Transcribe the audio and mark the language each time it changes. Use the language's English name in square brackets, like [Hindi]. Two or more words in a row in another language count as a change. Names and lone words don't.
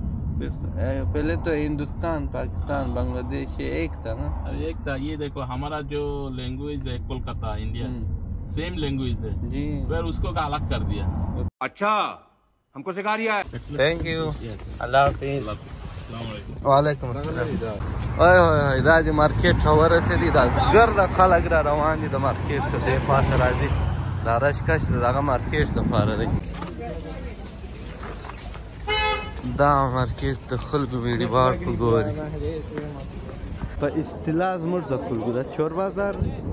[Urdu] پہلے تو ہندوستان پاکستان بنگلہ دیش یہ ایک تھا نا. ایک تھا. یہ دیکھو ہمارا جو لینگویج ہے کولکاتا انڈیا [English] same language [Urdu] ہے جی، پھر اس کو کا الگ کر دیا. اچھا ہم کو سکھا دیا ہے. [English] Thank you. [Urdu] اللہ حافظ. [Arabic] وعليكم السلام. [Pashto] ओए ओए دا د مارکیټ ورسېدی دا ګرده خلک را روان دي د مارکیټ څخه دې خواته راځي. دا رشکش د دغه مارکیټ دپاره دی. دا مارکیټ د خلکو بیډي بار په ګوري. په اصطلاح زموږ د خلکو دا چور بازار دی.